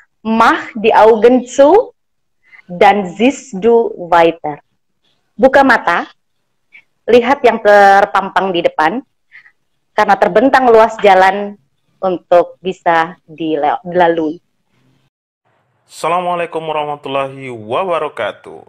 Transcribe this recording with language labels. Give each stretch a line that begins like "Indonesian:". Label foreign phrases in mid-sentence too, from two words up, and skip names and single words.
German: Mach die Augen zu, dann siehst du weiter.
Indonesian: Buka mata, lihat yang terpampang di depan, karena terbentang luas jalan untuk bisa dilalui.
Arabic: السلام عليكم ورحمة الله وبركاته.